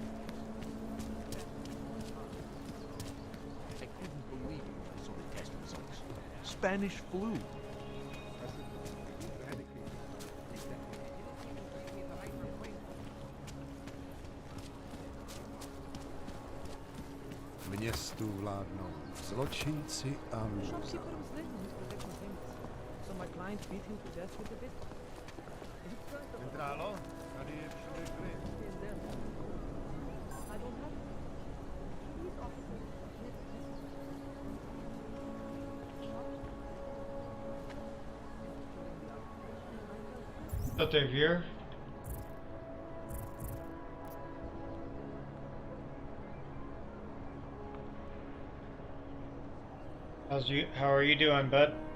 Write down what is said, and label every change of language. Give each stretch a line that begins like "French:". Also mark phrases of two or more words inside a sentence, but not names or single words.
English: I couldn't believe it when I saw the test results. Spanish flu.
Czech: Městu vládnou zločinci a lůza.
English: Shopkeeper was living his protection payments. So my client beat him to death with a baseball bat. In front of
Czech: Centrálo, tady je všude klid.
English: I don't have to. Police officers. But they're here. How are you doing, bud?